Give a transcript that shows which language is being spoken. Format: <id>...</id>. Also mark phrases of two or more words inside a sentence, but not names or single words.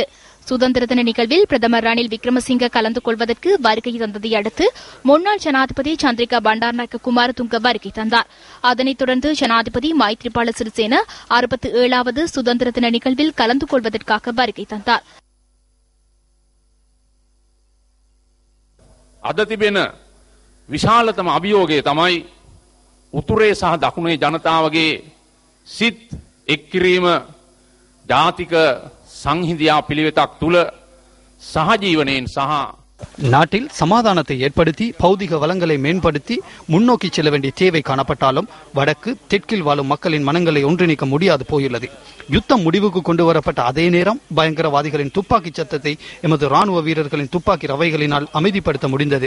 <ta>சுதந்திர தின நிகழ்வில் பிரதமர் ரணில் விக்ரமசிங்க கலந்து கொள்வதற்கு வருகை தந்ததை அடுத்து முன்னாள் ஜனாதிபதி சந்திரிகா பண்டாரநாயக்க குமாரதுங்க வருகை தந்தார். அதனைத் தொடர்ந்து ஜனாதிபதி மைத்ரிபால சிறிசேன 67வது சுதந்திர தின நிகழ்வில் கலந்து கொள்வதற்காக வருகை தந்தார்.</ta> <si>අද තිබෙන විශාලතම අභියෝගය තමයි උතුරේ සහ දකුණේ ජනතාවගේ සිත් එක් කිරීම. ජාතික සංහිඳියා පිළිවෙතක් තුල සහජීවනයෙන් සහ</si> <ta>நாட்டில் சமாதானத்தை ஏற்படுத்தி பௌதிக வளங்களை மேம்படுத்தி முன்னோக்கி செல்ல வேண்டிய தேவை காணப்பட்டாலும் வடக்கு தெற்கில் வாழும் மக்களின் மனங்களை ஒன்றிணைக்க முடியாது போயுள்ளது. யுத்தம் முடிவுக்கு கொண்டு வரப்பட்ட அதே நேரம் பயங்கரவாதிகளின் துப்பாக்கி சத்தத்தை எமது ராணுவ வீரர்களின் துப்பாக்கி ரவைகளினால் அமைதிப்படுத்த முடிந்தது.</ta>